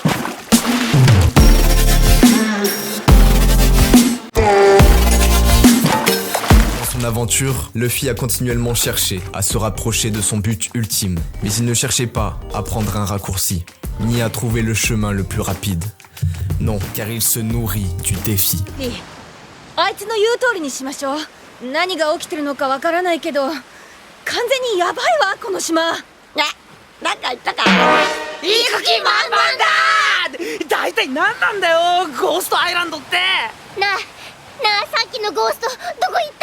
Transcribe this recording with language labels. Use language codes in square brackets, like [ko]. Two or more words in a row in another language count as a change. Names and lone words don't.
[fr] Dans son aventure, Luffy a continuellement cherché à se rapprocher de son but ultime, mais il ne cherchait pas à prendre un raccourci, ni à trouver le chemin le plus rapide. Non, car il se nourrit du défi. [ja] あいつの言う通りにしましょう。何が起きてるのかわからないけど、完全にヤバいわこの島。なんか言ったか。行く気満々だ。大体何なんだよゴーストアイランドって。なあさっきのゴーストどこ行った？